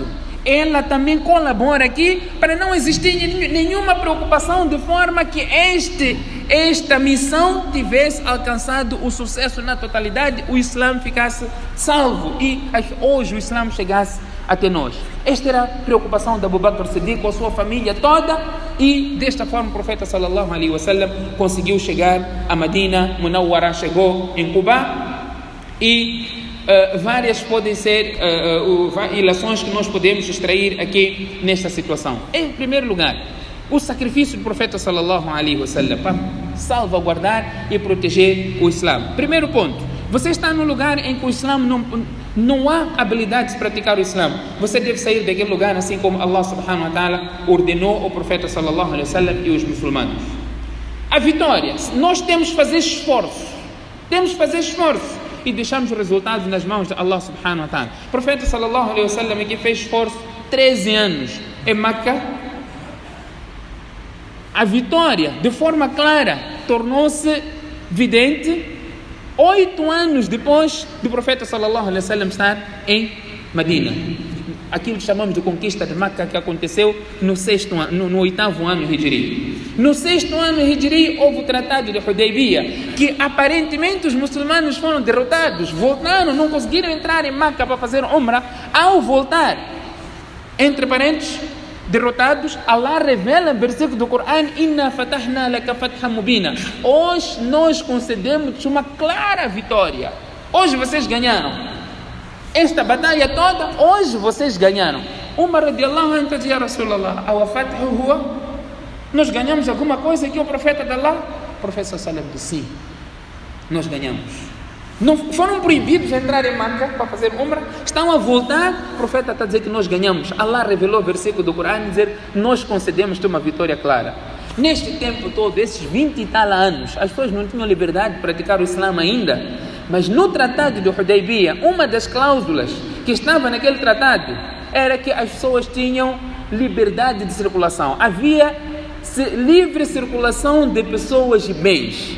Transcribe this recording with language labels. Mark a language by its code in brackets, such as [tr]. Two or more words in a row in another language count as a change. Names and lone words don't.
[pt] Ela também colabora aqui para não existir nenhuma preocupação, de forma que esta missão tivesse alcançado o sucesso na totalidade, o Islã ficasse salvo e hoje o Islã chegasse até nós. Esta era a preocupação de Abu Bakr Siddiq com a sua família toda, e desta forma o profeta [ar] صلى الله عليه وسلم [pt] conseguiu chegar a Medina Munawwara, chegou em Quba, e várias podem ser ilações que nós podemos extrair aqui nesta situação. Em primeiro lugar, o sacrifício do profeta [ar] صلى الله عليه وسلم [pt] para salvaguardar e proteger o Islã. Primeiro ponto: você está num lugar em que o Islã não há habilidade de praticar o Islã. Você deve sair daquele lugar assim como Allah [ar] سبحانه وتعالى [pt] ordenou ao profeta [ar] صلى الله عليه وسلم [pt] e os muçulmanos. A vitória, nós temos que fazer esforço. E deixamos os resultados nas mãos de Allah [ar] سبحانه وتعالى. [pt] O profeta [ar] صلى الله عليه وسلم [pt] aqui fez esforço 13 anos em Meca. A vitória, de forma clara, tornou-se vidente 8 anos depois do profeta [ar] صلى الله عليه وسلم [pt] estar em Medina. Aquilo que chamamos de conquista de Meca, que aconteceu no 8º ano Hijri. No 6º ano Hijri houve o tratado de Hudaybiyah, que aparentemente os muçulmanos foram derrotados, voltaram, não conseguiram entrar em Meca para fazer Umrah. Ao voltar, entre parênteses, derrotados, Allah revela no versículo do Corão: [ar] إنا فتحنا لك فتحا مبينا. [pt] Hoje nós concedemos uma clara vitória. Hoje vocês ganharam. Esta batalha toda, hoje vocês ganharam. Umar [ar] رضي الله عنه [pt] disse: [ar] يا رسول الله، أوفتح هو? [pt] Nós ganhamos alguma coisa que o profeta de Allah? O profeta [ar] صلى الله عليه وسلم [pt] disse, sim, nós ganhamos. Não foram proibidos de entrar em Meca para fazer umrah, estão a voltar, o profeta está a dizer que nós ganhamos. Allah revelou o versículo do Corão e dizer, nós concedemos-te uma vitória clara. Neste tempo todo, esses 20 e tal anos, as pessoas não tinham liberdade de praticar o Islã ainda, mas no tratado de Hudaybiyah, uma das cláusulas que estava naquele tratado era que as pessoas tinham liberdade de circulação, havia livre circulação de pessoas e bens.